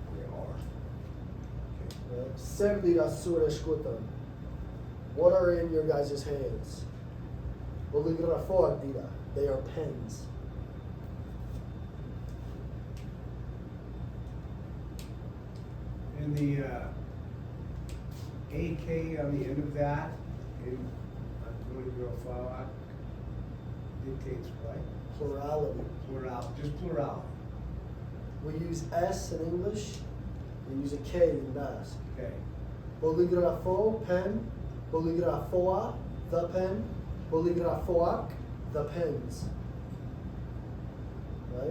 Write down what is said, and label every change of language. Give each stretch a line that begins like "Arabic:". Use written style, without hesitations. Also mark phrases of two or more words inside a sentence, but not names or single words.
Basque: Ser dira zuen eskuetan.
English: What are in your guys' hands?
Basque: Boligrafoak dira.
English: They are pens. And the AK on the end of that, in Poligrafia, dictates what? Plurality. Plural, just plural. We use S in English. We use a K in Basque. Okay.
Basque: Boligrafo, pen. Boligrafoa,
English: the pen. Boligrafoak, the pens. Right?